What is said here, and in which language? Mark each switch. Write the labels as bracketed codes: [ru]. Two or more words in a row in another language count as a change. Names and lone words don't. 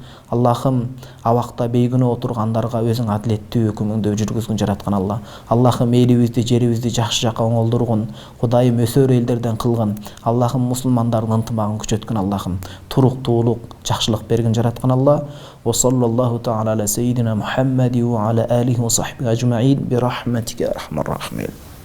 [ky] Аллахым абакта бейгүнөө отургандарга өзүң адилеттүү өкүмүңдү жүргүзгүн жараткан Алла. Аллахым элибизди, жерибизди жакшы жакка оңолдургун. Кудайым өсөр элдерден кылгын. Аллахым мусулмандардын ынтымагын күчөткөн Аллахым. Туруктуулук, жакшылык бергин жараткан Алла. [ar] وصلى الله تعالى على سيدنا محمد وعلى آله وصحبه أجمعين برحمتك يا أرحم الراحمين.